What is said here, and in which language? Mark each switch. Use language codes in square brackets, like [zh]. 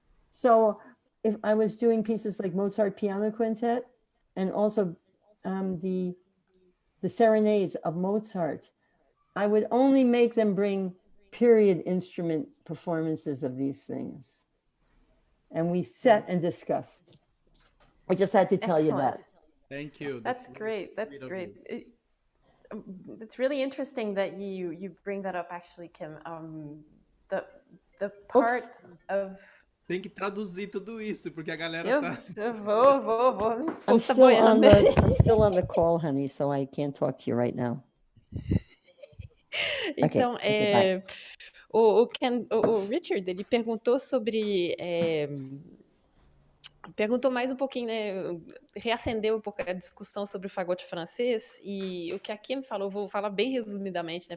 [en] So if I was doing pieces like Mozart Piano Quintet and also the serenades of Mozart, I would only make them bring period instrument performances of these things. And we sat and discussed. I just had to tell you that. Thank you. That's great. That's great. It's really interesting that you bring that up, actually, Kim. The part of... [pt] Tem que traduzir tudo isso, porque a galera Eu vou. [en] I'm still on the call, honey, so I can't talk to you right now. [pt] Então, o Richard, ele perguntou sobre... Perguntou mais um pouquinho, né? Reacendeu um pouco a discussão sobre o fagote francês, e o que a Kim falou, vou falar bem resumidamente, né?